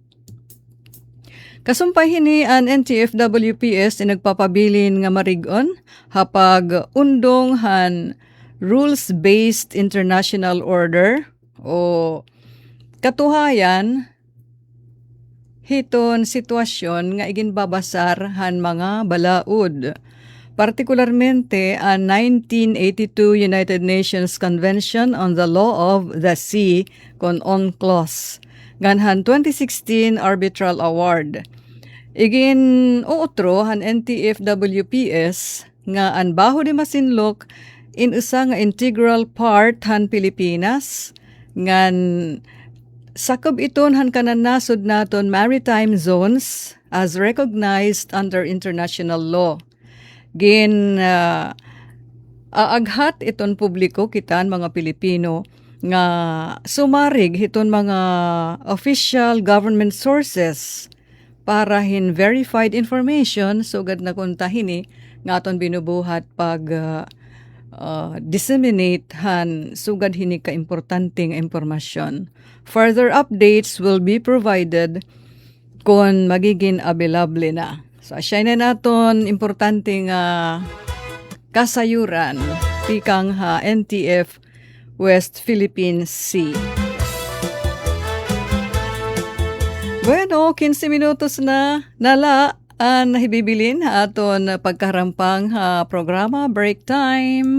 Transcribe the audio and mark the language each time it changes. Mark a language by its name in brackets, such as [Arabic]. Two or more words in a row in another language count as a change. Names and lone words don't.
[Waray] Kasumpay hini an NTF-WPS nagpapabilin nga marigon hapag undong han [English] rules-based international order [Waray] o katuhayan hiton sitwasyon nga iginbabasar han mga balaod. Partikularmente ang 1982 United Nations Convention on the Law of the Sea kon UNCLOS nganhan 2016 Arbitral Award. Igin uutro han NTF-WPS nga ang baho de Masinloc in usa nga [English] integral part [Waray] han Pilipinas ngan sakop iton han kananasod naton [English] maritime zones as recognized under international law. [Waray] Gin aaghat iton publiko kitan mga Pilipino nga sumarig iton mga [English] official government sources [Waray] para hin [English] verified information [Waray] sugad na kuntahini nga aton binubuhat pag disseminate han sugad hini ka importante nga impormasyon. [English] Further updates will be provided [Filipino] kung magiging available na. [Waray] So, asya na naton importante nga kasayuran pikang ha NTF West Philippine Sea. Bueno, 15 minutos na nala ang nahibibilin aton pagkarampang ha programa Break Time.